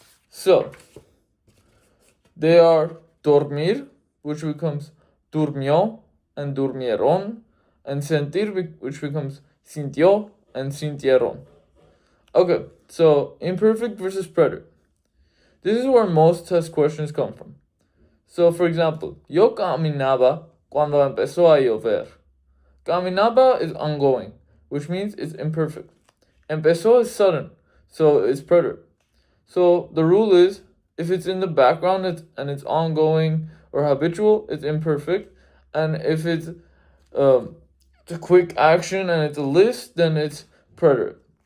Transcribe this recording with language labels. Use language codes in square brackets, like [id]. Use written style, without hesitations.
[en] So, they are dormir, which becomes durmió and durmieron, and sentir, which becomes sintió and sintieron. Okay, so imperfect versus preterite. This is where most test questions come from. [es] So, for example, yo caminaba cuando empezó a llover. [en] Caminaba is ongoing, which means it's imperfect. Empezó is sudden, so it's preterite. So the rule is, if it's in the background and it's ongoing or habitual, it's imperfect. And if it's a quick action and it's a list, then it's preterite.